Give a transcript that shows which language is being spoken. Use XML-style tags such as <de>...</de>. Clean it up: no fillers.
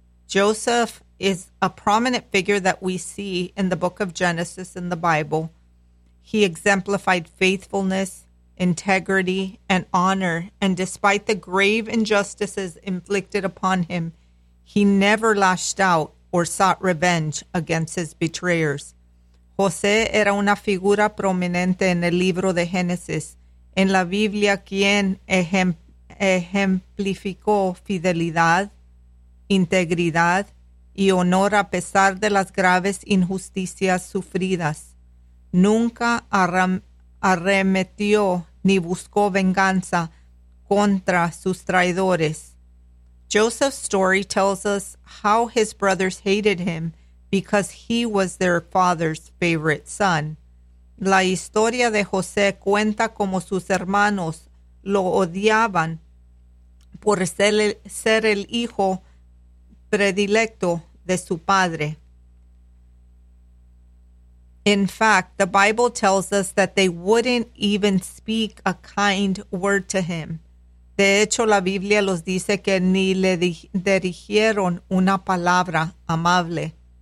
<en>Joseph is a prominent figure that we see in the book of Genesis in the Bible. He exemplified faithfulness, integrity, and honor. And despite the grave injustices inflicted upon him, he never lashed out or sought revenge against his betrayers.</en> <es>José era una figura prominente en el libro de Génesis. En la Biblia, quien ejemplificó fidelidad, integridad y honor a pesar de las graves injusticias sufridas. Nunca arremetió ni buscó venganza contra sus traidores.</es> <en>Joseph's story tells us how his brothers hated him because he was their father's favorite son.</en> <es>La historia de José cuenta como sus hermanos lo odiaban por ser el hijo predilecto de su padre.</es> <en>In fact, the Bible tells us that they wouldn't even speak a kind word to him.</en> <es>De hecho, la Biblia los dice que ni le dirigieron una palabra amable.</es>